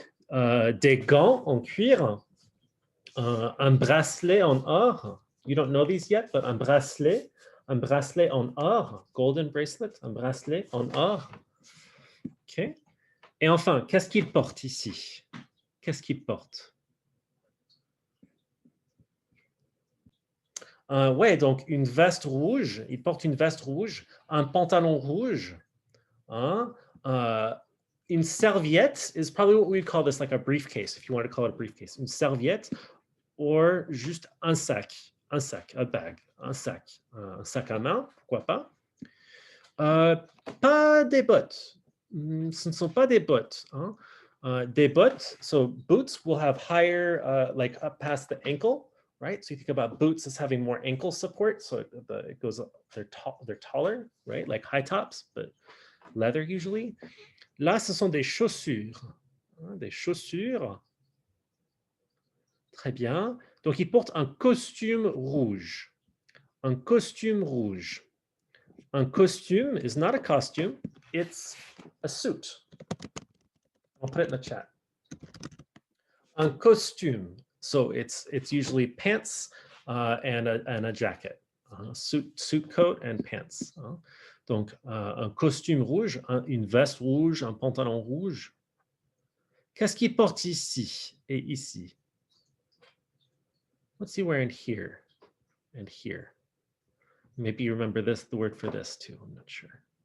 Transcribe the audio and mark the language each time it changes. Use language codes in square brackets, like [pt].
[fr] Des gants en cuir, un bracelet en or, [en] you don't know these yet, but [fr] un bracelet en or, [en] golden bracelet, [fr] un bracelet en or. OK. Et enfin, qu'est-ce qu'il porte ici? Qu'est-ce qu'il porte? Ouais, donc une veste rouge, il porte une veste rouge, un pantalon rouge, hein? [en] Une serviette is probably what we'd call this like a briefcase, if you want to call it a briefcase. [fr] Une serviette, or juste un sac, [en] a bag, [fr] un sac à main, pourquoi pas. Pas des bottes, ce ne sont pas des bottes. Hein? [en] Des bottes, so boots will have higher, like up past the ankle, right? So you think about boots as having more ankle support, so it goes up, they're taller, right? Like high tops, but leather usually. [fr] Là, ce sont des chaussures, hein? Des chaussures. Très bien. Donc, il porte un costume rouge. Un costume rouge. [en] Un costume is not a costume, it's a suit. I'll put it in the chat. Un costume. So it's usually pants and a jacket. Suit coat and pants. [fr] Donc, un costume rouge, une veste rouge, un pantalon rouge. Qu'est-ce qu'il porte ici et ici? [en] What's he wearing here and here? Maybe you remember this, the word for this too, I'm not sure.